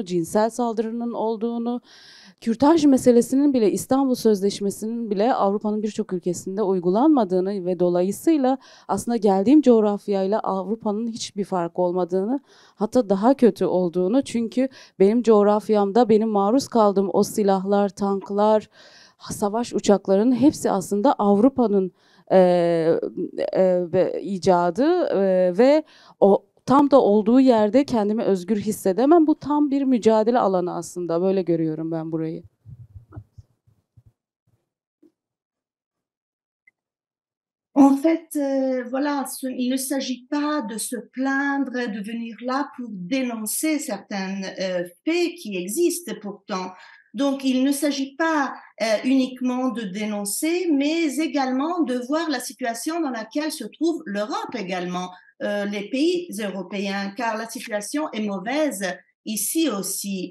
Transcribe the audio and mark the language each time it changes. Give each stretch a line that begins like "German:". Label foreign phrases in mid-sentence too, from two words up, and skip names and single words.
Turkish: cinsel saldırının olduğunu, kürtaj meselesinin bile İstanbul Sözleşmesi'nin bile Avrupa'nın birçok ülkesinde uygulanmadığını ve dolayısıyla aslında geldiğim coğrafyayla Avrupa'nın hiçbir fark olmadığını, hatta daha kötü olduğunu, çünkü benim coğrafyamda benim maruz kaldığım o silahlar, tanklar, savaş uçaklarının hepsi aslında Avrupa'nın icadı ve o tam da olduğu yerde kendimi özgür hissedemem. Bu tam bir mücadele alanı aslında. Böyle görüyorum ben burayı.
French: En fait, voilà, il ne s'agit pas de se plaindre, de venir là pour dénoncer certains faits qui existent pourtant. Donc, il ne s'agit pas uniquement de dénoncer, mais également de voir la situation dans laquelle se trouve l'Europe également, les pays européens, car la situation est mauvaise ici aussi.